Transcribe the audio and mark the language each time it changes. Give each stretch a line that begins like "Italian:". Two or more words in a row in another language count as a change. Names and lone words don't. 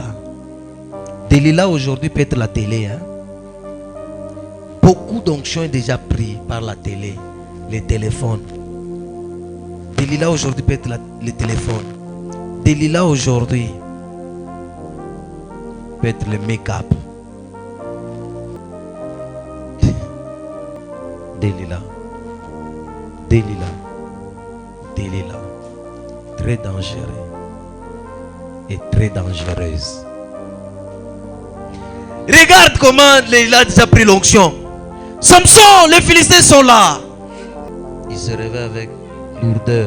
French: Delilah aujourd'hui peut être la télé. Hein? Beaucoup d'onctions est déjà pris par la télé, les téléphones. Delilah aujourd'hui peut être le téléphone. Delilah aujourd'hui peut être le make-up. Delilah. Très dangereux et très dangereuse. Regarde comment Delilah a déjà pris l'onction. Samson, les Philistins sont là. Il se réveille avec lourdeur.